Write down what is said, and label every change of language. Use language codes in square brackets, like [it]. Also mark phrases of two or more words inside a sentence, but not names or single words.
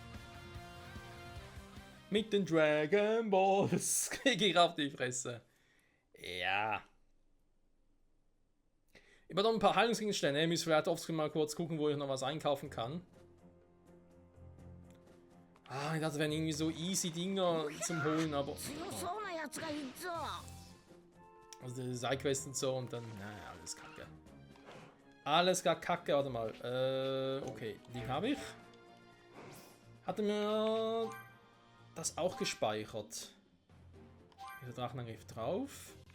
[de] Mit den Dragon Balls kriege ich auf die Fresse. Ja. Ich habe noch ein paar Heilungsgegenstände. Ich muss vielleicht offscreen mal kurz gucken, wo ich noch was einkaufen kann. Ah, ich dachte, das wären irgendwie so easy Dinger zum Holen, aber... [ja] 強そうなやつがいるぞ。 [de] Also die Sidequest und so und dann... Naja, alles kacke. Alles gar kacke, warte mal. Okay, Ding habe ich. Hatte mir das auch gespeichert. Der Drachenangriff drauf.